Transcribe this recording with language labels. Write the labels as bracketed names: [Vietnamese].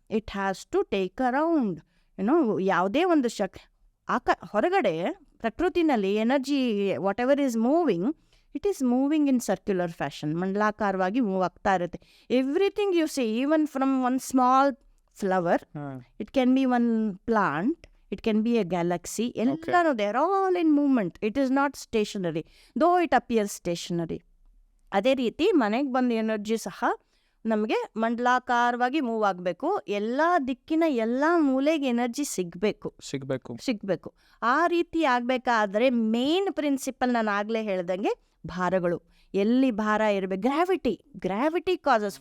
[English] It has to take around. [Kannada] ಯಾವುದೇ ಒಂದು ಹೊರಗಡೆ ಪ್ರಕೃತಿನಲ್ಲಿ [English] energy whatever is moving, it is moving in circular fashion, [Kannada] ಮಂಡಲಾಕಾರವಾಗಿ move ಆಗ್ತಾ ಇರುತ್ತೆ. [English] everything you see, even from one small flower, it can be one plant, it can be a galaxy, [Kannada] ಎಲ್ಲರೂ [English] they are all in movement. It is not stationary, though it appears stationary. [Kannada] ಅದೇ ರೀತಿ ಮನೆಗೆ ಬಂದ energy ಸಹ ನಮಗೆ ಮಂಡಲಾಕಾರವಾಗಿ move ಆಗಬೇಕು. ಎಲ್ಲ ದಿಕ್ಕಿನ ಎಲ್ಲ ಮೂಲೆಗೆ ಎನರ್ಜಿ ಸಿಗಬೇಕು. ಆ ರೀತಿ ಆಗಬೇಕಾದ್ರೆ ಮೇನ್ ಪ್ರಿನ್ಸಿಪಲ್ ನಾನು ಆಗಲೇ ಹೇಳ್ದಂಗೆ ಭಾರಗಳು, ಎಲ್ಲಿ ಭಾರ ಇರಬೇಕು, ಗ್ರಾವಿಟಿ ಕಾಸಸ್.